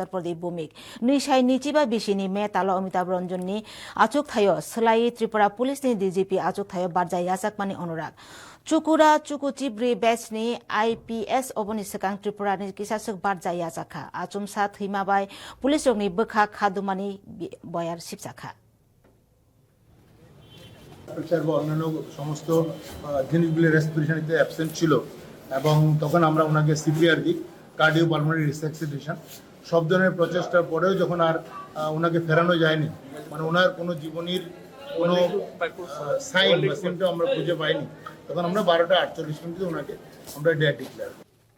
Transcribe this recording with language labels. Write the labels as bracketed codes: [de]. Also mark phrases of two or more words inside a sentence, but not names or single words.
[trp] Pradeep Bhumik Nishai Nichiba Bishini Me Talo Amitabh Ranjan ni Achuk Thayo Slai Tripura Police ni DGP Achuk Thayo Barjai Yasakmani Anurag Chukura Chukuchibri Batch ni IPS Oboni Sekang Tripura ni Kisasuk Barjai Yasakha Achum Sat Himabai Police Rogni Bukha Khadumani Boyar Sipsakha [bn] অন্যান্য সমস্ত জিনিসগুলি রেসপিরেশনিতে অ্যাবসেন্ট ছিল এবং তখন আমরা ওনাকে সিপিআর দিই [en] cardio pulmonary resuscitation [bn] সব ধরনের প্রচেষ্টার পরেও যখন আর ওনাকে ফেরানো যায়নি মানে ওনার কোনো জীবনীর কোনো সাইন বা সিমটম আমরা খুঁজে পাইনি তখন আমরা 12টা 48 মিনিটে ওনাকে আমরা [en] dead declare